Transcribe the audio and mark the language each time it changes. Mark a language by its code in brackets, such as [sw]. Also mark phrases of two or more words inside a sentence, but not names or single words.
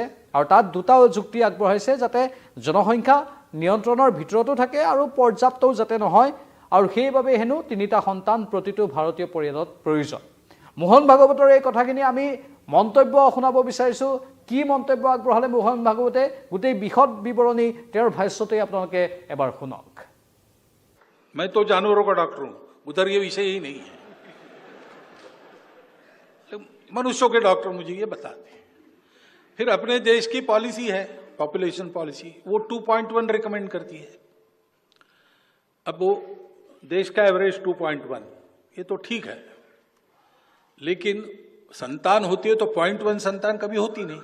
[as] আৰু তাত দুটা যুক্তি আগবঢ়াইছে, যাতে জনসংখ্যা নিয়ন্ত্ৰণৰ ভিতৰতো থাকে আৰু পৰ্যাপ্তও যাতে নহয়, আৰু সেইবাবে হেনো তিনিটা সন্তান প্ৰতিটো ভাৰতীয় পৰিয়ালত প্ৰয়োজন। মোহন ভাগৱতৰ এই কথাখিনি আমি মন্তব্য শুনাব বিচাৰিছোঁ। কি মন্তব্য আগবঢ়ালে মোহন ভাগৱতে, গোটেই বিশদ বিৱৰণী তেওঁৰ ভাষ্যতে আপোনালোকে এবাৰ শুনক। [hi] मैं तो जानवरों का डॉक्टर हूं, उधर ये विषय ही नहीं है। मनुष्यों के डॉक्टर मुझे ये बताते हैं। फिर अपने देश की पॉलिसी है, पॉपुलेशन पॉलिसी, वो 2.1 रिकमेंड करती है। अब वो देश का एवरेज 2.1, ये तो ठीक है, लेकिन संतान होती है तो 0.1 संतान कभी होती नहीं।